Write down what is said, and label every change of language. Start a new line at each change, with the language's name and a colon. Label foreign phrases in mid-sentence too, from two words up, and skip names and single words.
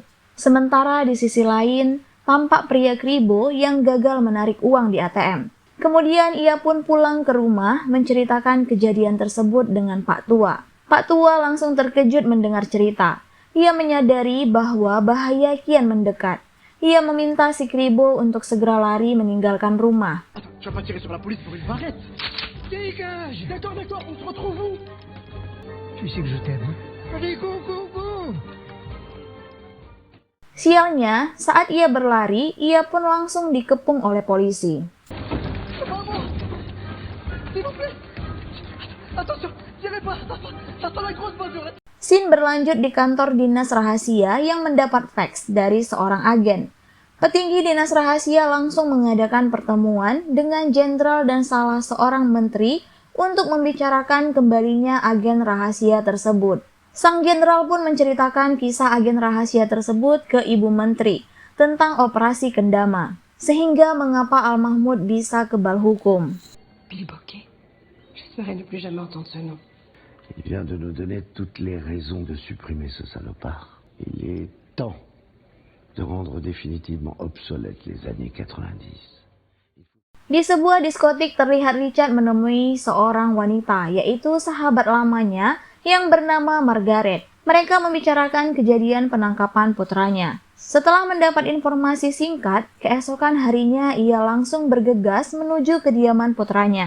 Indonesian: Sementara di sisi lain, tampak pria kribo yang gagal menarik uang di ATM. Kemudian ia pun pulang ke rumah menceritakan kejadian tersebut dengan Pak Tua. Pak Tua langsung terkejut mendengar cerita. Ia menyadari bahwa bahaya kian mendekat. Ia meminta si kribo untuk segera lari meninggalkan rumah.
French: Tu vas pas tirer sur la police pour une barrette. Dégage. D'accord, on se retrouve où? Tu sais que je t'aime. Allez, go.
Indonesian: Sialnya, saat ia berlari, ia pun langsung dikepung oleh polisi. Scene berlanjut di kantor dinas rahasia yang mendapat fax dari seorang agen. Petinggi dinas rahasia langsung mengadakan pertemuan dengan jenderal dan salah seorang menteri untuk membicarakan kembalinya agen rahasia tersebut. Sang jenderal pun menceritakan kisah agen rahasia tersebut ke ibu menteri tentang operasi Kendama, sehingga mengapa Al-Mahmoud bisa kebal hukum.
French: Billy Bocquet, j'espérais ne plus jamais entendre ce nom. Il vient de nous donner toutes les raisons de supprimer ce salopard. Il est temps de rendre définitivement obsolètes les années 90.
Indonesian: Di sebuah diskotik terlihat Richard menemui seorang wanita, yaitu sahabat lamanya yang bernama Margaret. Mereka membicarakan kejadian penangkapan putranya. Setelah mendapat informasi singkat, keesokan harinya ia langsung bergegas menuju kediaman putranya.